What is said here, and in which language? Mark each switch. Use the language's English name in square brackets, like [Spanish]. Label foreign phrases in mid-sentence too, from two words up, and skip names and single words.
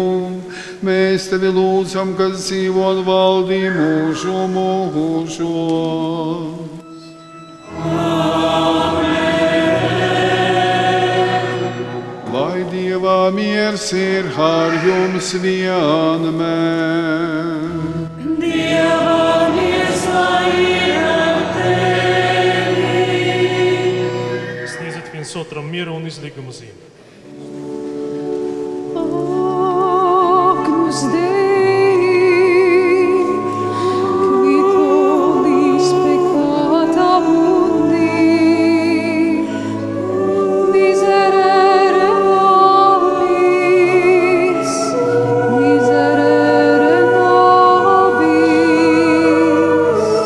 [Latvian] Mēs tevi lūdzam, kas dzīvo un valdī mūžu mūžos. miers ir ar jums vienmēr. Dieva miers lai ir ar tevi. Sniedzat viens otram mieru un izlīguma zīmi. [Latin] Agnus Dei, qui tollis peccata mundi, miserere nobis, miserere nobis.